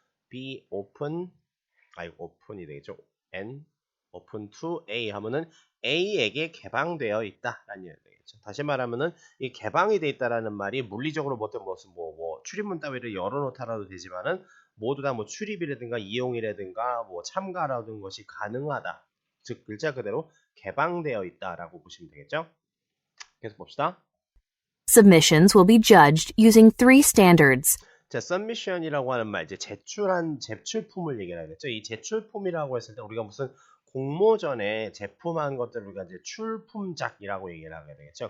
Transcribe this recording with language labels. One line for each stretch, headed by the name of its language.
English: be open open이 되겠죠.
Korean: n open to A 하면은 A에게 개방되어 있다라는 얘기가 되겠죠. 다시 말하면은 이 개방이 되어 있다라는 말이 물리적으로 어떤 무슨 출입문 따위를 열어놓다라도 되지만은 모두 다 뭐 출입이라든가 이용이라든가 뭐 참가라는 것이 가능하다. 즉 글자 그대로 개방되어 있다라고 보시면 되겠죠. 계속 봅시다.
English: Submissions will be judged using 3 standards.
Korean: 자, submission이라고 하는 말, 이제 제출품을 얘기하겠죠. 이 제출품이라고 했을 때 우리가 무슨 공모전에 제품한 것들을 우리가 이제 출품작이라고 얘기를 하게 되겠죠.